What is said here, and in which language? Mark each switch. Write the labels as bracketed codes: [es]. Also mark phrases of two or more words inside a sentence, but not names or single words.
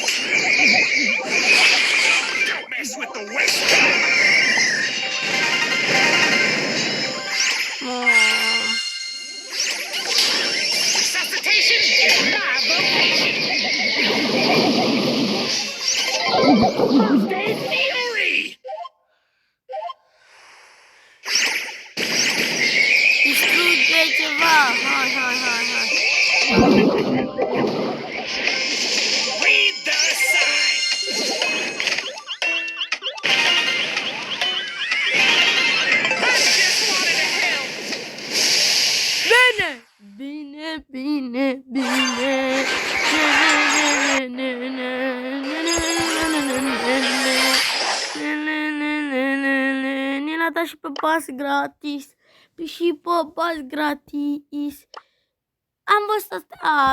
[en] Don't mess with the whistle. Resuscitation is my vocation. First aid thievery. [ro] Distruge ceva. Hai. [en] Read the sign. I just wanted to help. [ro] Bine. Ne l-a dat și pe pas gratis. Am văzut asta.